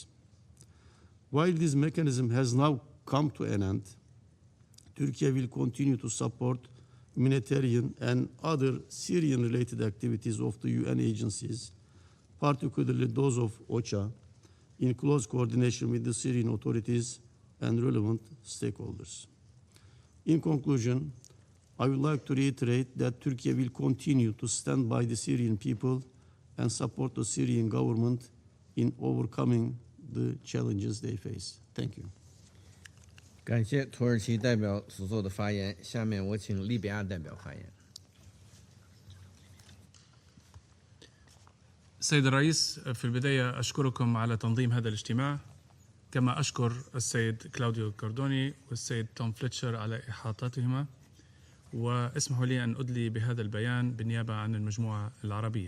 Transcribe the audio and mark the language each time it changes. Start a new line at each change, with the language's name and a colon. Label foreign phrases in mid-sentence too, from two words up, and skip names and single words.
English: While this mechanism has now come to an end, Turkey will continue to support humanitarian and other Syrian-related activities of the UN agencies, particularly those of OCHA, in close coordination with the Syrian authorities and relevant stakeholders. In conclusion, I would like to reiterate that Turkey will continue to stand by the Syrian people and support the Syrian government in overcoming the challenges they face. Thank you.
Chinese: 感谢土耳其代表所做的发言。下面我请利比亚代表发言。
Arabic: سيد الرئيس، في البداية أشكركم على تنظيم هذا الاجتماع، كما أشكر السيد كلاوديو كوردوني والسيد توم فليتشر على إحاطتهما، واسمحوا لي أن أدلي بهذا البيان بالنيابة عن المجموعة العربية.